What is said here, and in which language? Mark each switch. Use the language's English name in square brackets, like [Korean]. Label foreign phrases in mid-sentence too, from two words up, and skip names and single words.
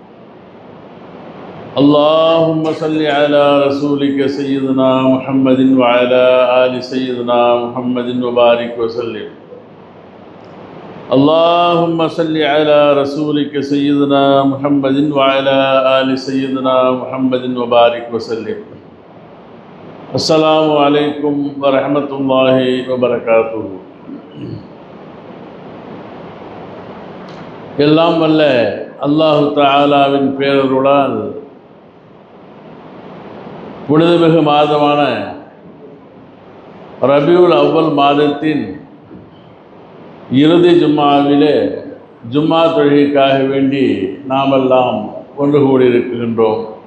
[Arabic] اللهم صل على رسولك سيدنا محمد وعلى آل سيدنا محمد وبارك وسلم اللهم صل على رسولك سيدنا محمد وعلى آل سيدنا محمد وبارك وسلم السلام عليكم ورحمة الله وبركاته. [Tamil] எல்லாம் வல்ல அல்லாஹு தஆலாவின் பேரருளால் புனிதமிகு மாதமான ரபியுல் அவ்வல் மாதத்தின் இறுதி ஜும்மாவிலே ஜும்மா தொழுகைக்காக வேண்டி நாமெல்லாம் ஒன்று கூடியிருக்கின்றோம்.